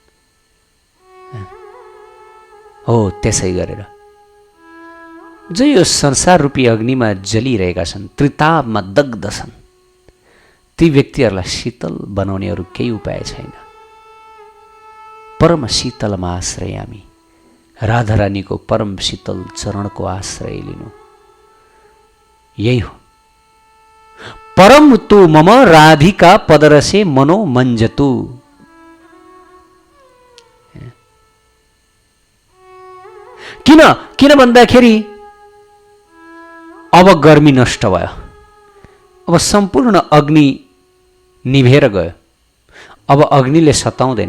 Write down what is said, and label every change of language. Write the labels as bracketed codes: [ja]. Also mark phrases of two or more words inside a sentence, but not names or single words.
[ne] हो त्यसै गरेर जो यो संसार रूपी अग्निमा जलिरहेका छन्, त्रितापमा दग्ध छन्, ती व्यक्तिहरूलाई शीतल बनाउने अरू केही उपाय छैन। परम शीतलमा आश्रयामी, राधा रानीको परम शीतल चरणको आश्रय लिनु, यही हो। [sa] परम तु मम राधिका पदरसे मनो मञ्जतु। [ne] किन भन्दाखेरि अब गर्मी नष्ट भयो, अब सम्पूर्ण अग्नि निभेर गयो। अब अग्निले सताउँदैन।